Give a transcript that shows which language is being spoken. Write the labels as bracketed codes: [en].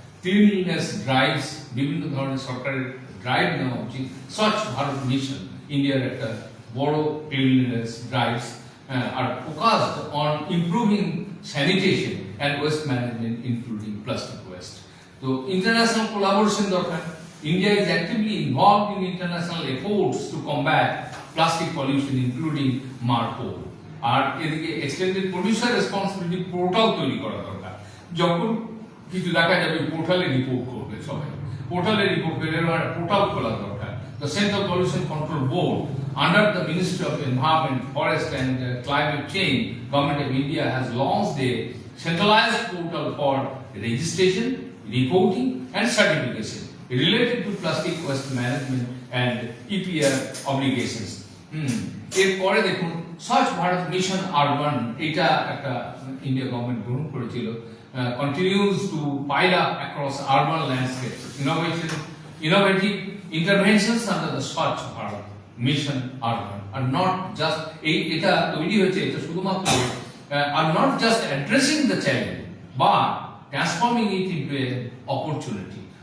[bn] Cleanliness drives, বিভিন্ন ধরনের সরকারের ড্রাইভ নেওয়া উচিত। [en] স্বচ্ছ ভারত মিশন, [bn] ইন্ডিয়ার একটা বড় [en] Cleanliness drives, আর focused on improving sanitation and waste management including plastic waste. [bn] তো ইন্টারন্যাশনাল কোলাবোরেশন দরকার। [en] India is actively involved in international efforts to combat plastic pollution, including MARPOL. [bn] আর এদিকে এক্সটেন্ডেড প্রোডিউসার রেসপন্সিবিলিটি পোর্টাল তৈরি করা দরকার। যখন কিছু দেখা যাবে পোর্টালে রিপোর্ট করবে সবাই, পোর্টালে রিপোর্ট করে পোর্টাল খোলা দরকার। [en] The Central Pollution Control Board, under the Ministry of Environment, Forest and Climate Change, Government of India has launched a centralized portal for registration, reporting, and certification related to plastic waste management and EPR obligations. [bn] এরপরে দেখুন স্বচ্ছ Bharat mission urban, এটা একটা India government গ্রহণ করেছিল, [en] continues to pile up across urban landscapes. Innovative interventions under the Swachh Bharat Mission Urban are not just [bn] এটা তৈরি হয়েছে, এটা শুধুমাত্র [en] are not just addressing the challenge but transforming it into an opportunity.